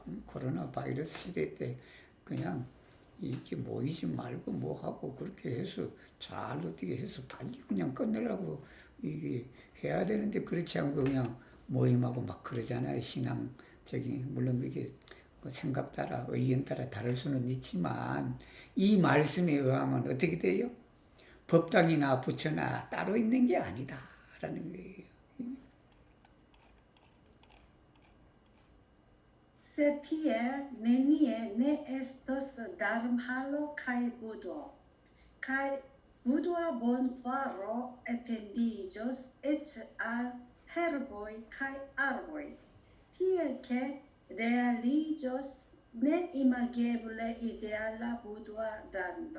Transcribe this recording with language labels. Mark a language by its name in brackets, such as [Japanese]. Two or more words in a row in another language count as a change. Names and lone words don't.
[Korean] 코로나 바이러스 시대 때 그냥 이게 모이지 말고 뭐 하고 그렇게 해서 잘 어떻게 해서 빨리 그냥 끝내려고 이게 해야 되는데 그렇지 않고 그냥 모임하고 막 그러잖아요. 신앙적인, 물론 그게 생각 따라 의견 따라 다를 수는 있지만 이 말씀에 의하면 어떻게 돼요? 법당이나 부처나 따로 있는 게 아니다라는 거예요. [Esperanto] Se tiel nenie ne estos dharmhalo kai budo bonfaro etendiĝos eĉ al herboj kaj arboj, tiel ke realiĝos neimageble ideala buda lando.